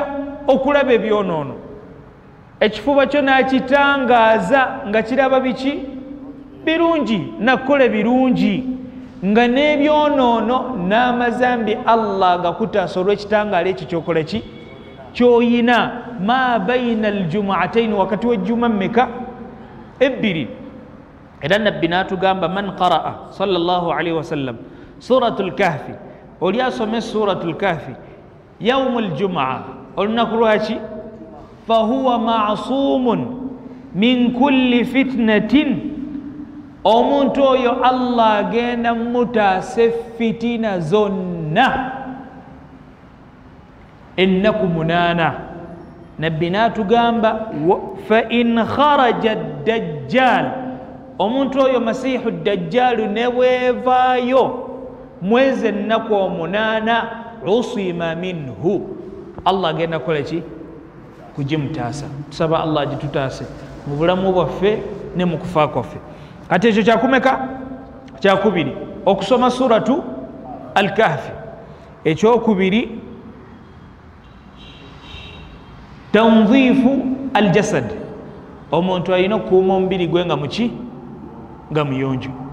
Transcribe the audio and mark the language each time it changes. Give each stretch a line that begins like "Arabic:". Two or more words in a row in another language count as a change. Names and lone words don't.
Ganda: okulaba ebyonoono ekifuba kyo n'akitangaaza nga kiraba biki birungi nakukola birungi nga n'ebyonoono n'amazambi Allah agakutaasa olw'ekitangaala ekyo kyokola ki kyoyina
Arabic: ما بين الجمعتين
Ganda: wakati w'ejjuma mmeka 2 era nabbi n'atugamba
Arabic: من قرأ صلى الله عليه وسلم سورة الكهف
Ganda: oli asome
Arabic: سورة الكهف يوم الجمعة
Ganda: olunaku lwaki
Arabic: فهو معصوم من كل فتنة
Ganda: omuntu oyo Allah agenda mutaase fitina zonna ennaku 8 nabbi n'atugamba
Arabic: فإن خرج الدجال
Ganda: omuntu oyo
Arabic: مسيح الدجال
Ganda: ne bwevaayo mwezi ennaku 8
Arabic: عصم منه
Ganda: Allah agenda kukola ki kugimutaasa tusaba Allah agitutaase mu bulamu bwaffe ne mu kufa kwaffe kati ekyo kyakumeka kyakubiri okusoma suratu al-kahfi ekyokubiri
Arabic: تنظيف الجسد
Ganda: omuntu alina okukuuma omubiri gwe nga muki nga muyonjo